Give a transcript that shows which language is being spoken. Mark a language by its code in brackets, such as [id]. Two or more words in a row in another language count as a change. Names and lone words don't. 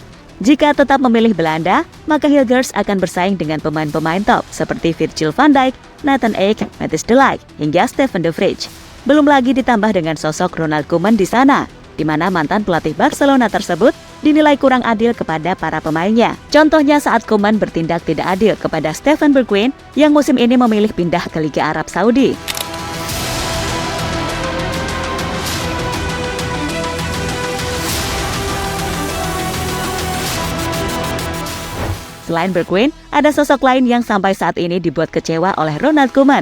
[id] Jika tetap memilih Belanda, maka Hilgers akan bersaing dengan pemain-pemain top seperti Virgil van Dijk, Nathan Ake, Matthijs de Ligt, hingga Steven de Vrij. Belum lagi ditambah dengan sosok Ronald Koeman di sana, di mana mantan pelatih Barcelona tersebut dinilai kurang adil kepada para pemainnya. Contohnya saat Koeman bertindak tidak adil kepada Steven Bergwijn yang musim ini memilih pindah ke Liga Arab Saudi. Selain Bergwijn, ada sosok lain yang sampai saat ini dibuat kecewa oleh Ronald Koeman.